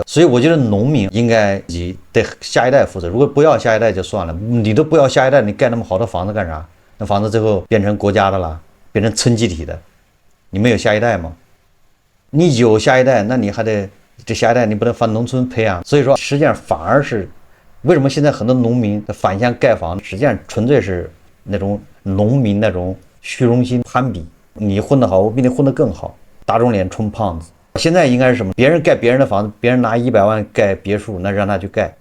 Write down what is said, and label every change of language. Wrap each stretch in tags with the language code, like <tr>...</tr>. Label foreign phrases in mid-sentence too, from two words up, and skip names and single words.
<zh>所以我覺得農民應該对下一代負責，如果不要下一代就算了，你都不要下一代，你蓋那麼好的房子幹啥？那房子最后变成国家的了，变成村集體的，你没有下一代吗？你有下一代，那你还得这下一代你不能放農村培養。所以說實際上反而是為什麼現在很多農民反向蓋房，實際上純粹是那種農民那種虛榮心攀比，你混得好，我比你混得更好，打腫臉充胖子。現在應該是什麼？別人蓋別人的房子，別人拿100萬蓋別墅，那讓他去蓋。</zh>